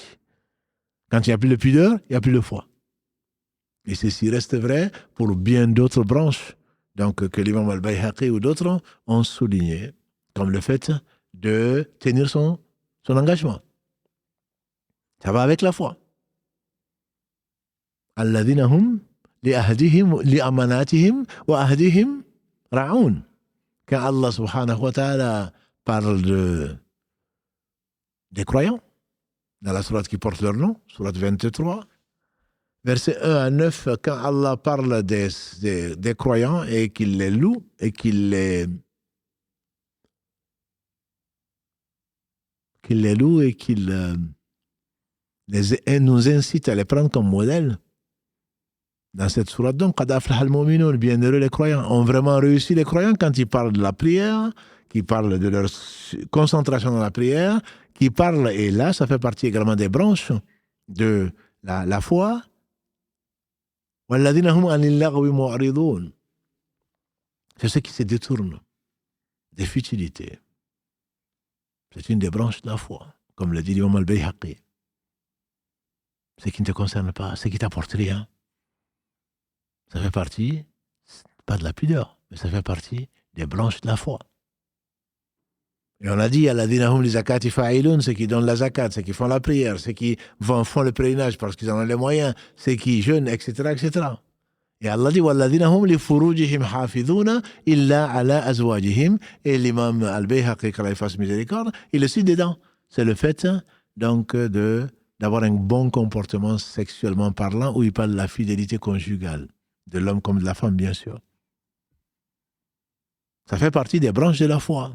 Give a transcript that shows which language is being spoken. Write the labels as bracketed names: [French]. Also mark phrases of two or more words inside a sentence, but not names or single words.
[French] Quand il n'y a plus de pudeur, il n'y a plus de foi. Et ceci reste vrai pour bien d'autres branches donc que l'imam al-Bayhaqi ou d'autres ont souligné, comme le fait de tenir son engagement. Ça va avec la foi. [Arabic] الذين هم لعهدهم لأماناتهم وعهدهم راعون. [French] Quand Allah [Arabic] سبحانه وتعالى [French] parle des croyants, dans la sourate qui porte leur nom, sourate 23, versets 1 à 9, quand Allah parle des croyants et qu'il les loue et qu'il les loue et qu'il nous incite à les prendre comme modèle, dans cette sourate, donc, [Arabic] قد أفلح المؤمنون, [French] bienheureux les croyants, ont vraiment réussi les croyants quand ils parlent de la prière, qui parlent de leur concentration dans la prière, qui parlent, et là, ça fait partie également des branches de la foi. [Arabic] وَالَّذِينَ هُمْ عَنِ اللَّغْوِ مُعْرِضُونَ. [French] C'est ceux qui se détournent des futilités. C'est une des branches de la foi, comme le dit l'imam al-Bayhaqi. Ce qui ne te concerne pas, ce qui ne t'apporte rien. Ça fait partie, pas de la pudeur, mais ça fait partie des branches de la foi. Et on a dit, [Arabic] الذين هم للزكاة فاعلون, [French] ceux qui donnent la zakat, ceux qui font la prière, ceux qui font le pèlerinage parce qu'ils en ont les moyens, ceux qui jeûnent, etc., etc. Et Allah dit, [Arabic] والذين هم لفروجهم حافظون إلا على أزواجهم. [French] Et l'imam al-Bayhaqi, qu'Allah fasse miséricorde, il le cite dedans. C'est le fait, donc, d'avoir un bon comportement sexuellement parlant, où il parle de la fidélité conjugale, de l'homme comme de la femme, bien sûr. Ça fait partie des branches de la foi.